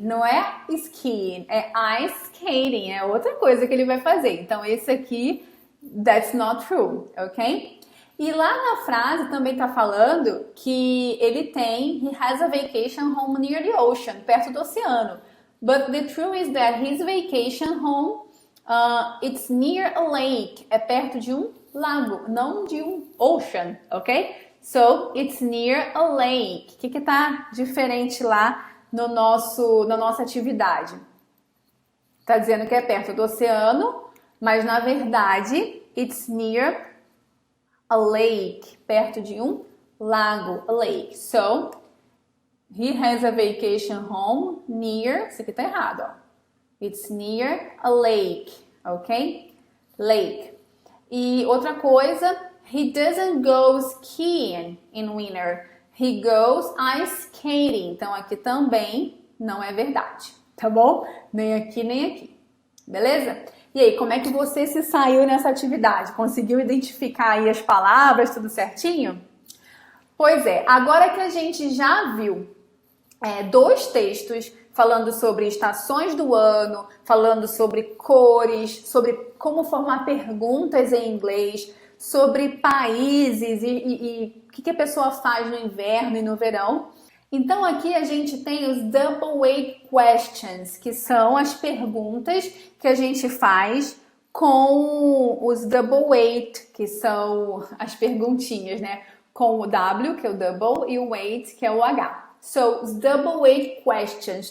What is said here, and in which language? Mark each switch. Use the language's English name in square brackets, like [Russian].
[Portuguese] Não é skiing, é ice skating. É outra coisa que ele vai fazer. Então, esse aqui, [English] that's not true, ok? [Portuguese] E lá na frase também tá falando que ele tem, [English] he has a vacation home near the ocean, [Portuguese] perto do oceano. [English] But the truth is that his vacation home, it's near a lake. [Portuguese] É perto de um lago, não de um ocean, ok? [English] So, it's near a lake. [Portuguese] O que tá diferente lá na nossa atividade? Tá dizendo que é perto do oceano, mas na verdade, [English] it's near a lake. [Portuguese] Perto de um lago, a lake. [English] So, he has a vacation home near... [Portuguese] Isso aqui tá errado, ó. [English] It's near a lake, ok? Lake. [Portuguese] E outra coisa... [English] He doesn't go skiing in winter. He goes ice skating. [Portuguese] Então, aqui também não é verdade, tá bom? Nem aqui, nem aqui. Beleza? E aí, como é que você se saiu nessa atividade? Conseguiu identificar aí as palavras, tudo certinho? Pois é, agora que a gente já viu dois textos falando sobre estações do ano, falando sobre cores, sobre como formar perguntas em inglês, sobre países e o que a pessoa faz no inverno e no verão. Então aqui a gente tem os double weight questions, que são as perguntas que a gente faz com os double weight, que são as perguntinhas, né? Com o W, que é o double, e o weight, que é o H. So, os double weight questions.